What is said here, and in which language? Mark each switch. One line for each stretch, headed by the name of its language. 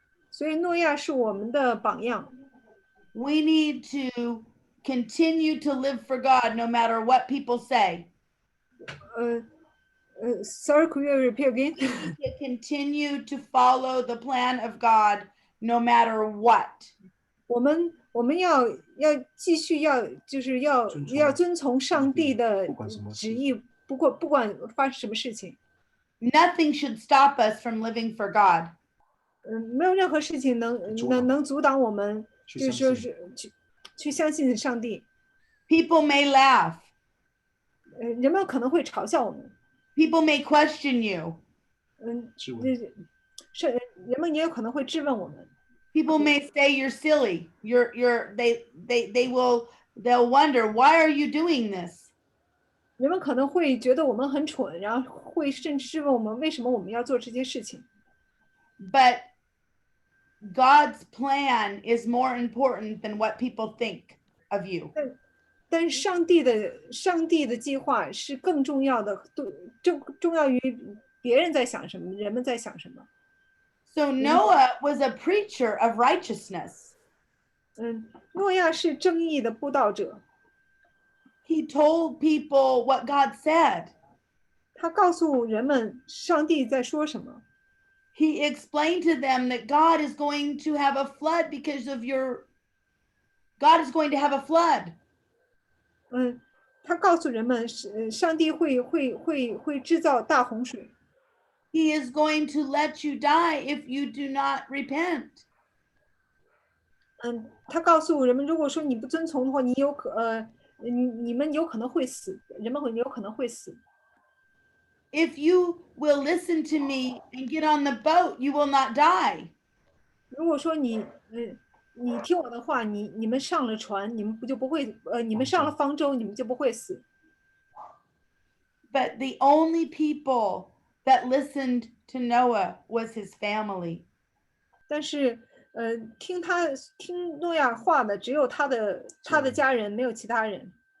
Chinese: 所以诺亚是我们的榜样。
English: We need to continue to live for God no matter what people say. Sorry, could you repeat again? To continue to follow the plan of God no matter what.
Chinese: 我们要继续就是要遵从上帝的旨意，不管发生什么事情，
English: Nothing should stop us from living for God.
Chinese: 没有任何事情能阻挡我们，就是说是去相信上帝。
English: People may laugh.
Chinese: 人们可能会嘲笑我们，
English: People may question you.
Chinese: 质问。是人们也有可能会质问我们。
English: People may say you're silly. They'll wonder, why are you doing this?
Chinese: 人们可能会觉得我们很蠢，然后会甚至质问我们为什么我们要做这些事情。
English: But God's plan is more important than what people think of you.
Chinese: 但是上帝的计划是更重要的，重要于别人在想什么，人们在想什么。
English: So Noah was a preacher of righteousness.
Chinese: 诺亚是正义的布道者，
English: He told people what God said.
Chinese: 他告诉人们上帝在说什么。
English: He explained to them that God is going to have a flood because of God is going to have a flood.
Chinese: 他告诉人们上帝会制造大洪水。
English: He is going to let you die if you do not repent.
Chinese: 他告诉人们，如果说你不遵从的话，你们有可能会死，人们有可能会死。
English: If you will listen to me and get on the boat, you will not die.
Chinese: 如果说你听我的话，你们上了船，你们就不会你们上了方舟，你们就不会死。
English: But the only people that listened to Noah was his family.
Chinese: 但是听诺亚话的只有他的家人，没有其他人。